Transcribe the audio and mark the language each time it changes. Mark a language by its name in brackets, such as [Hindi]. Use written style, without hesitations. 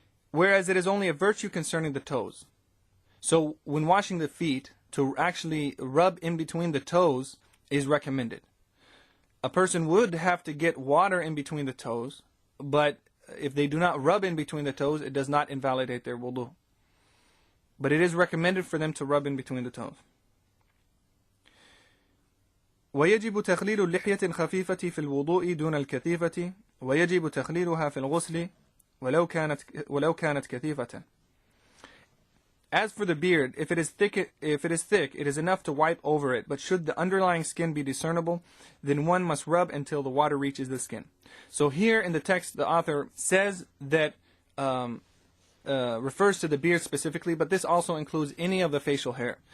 [English] Whereas it is only a virtue concerning the toes. So, when washing the feet, to actually rub in between the toes is recommended. A person would have to get water in between the toes, but if they do not rub in between the toes, it does not invalidate their wudu. But it is recommended for them to rub in between the toes. [Arabic] ويجب تخليل اللحية الخفيفة في الوضوء دون الكثيفة ويجب تخليلها في الغسل ولو كانت كثيفة. [English] As for the beard, if it is thick, it is enough to wipe over it. But should the underlying skin be discernible, then one must rub until the water reaches the skin. So here in the text, the author says that refers to the beard specifically, but this also includes any of the facial hair.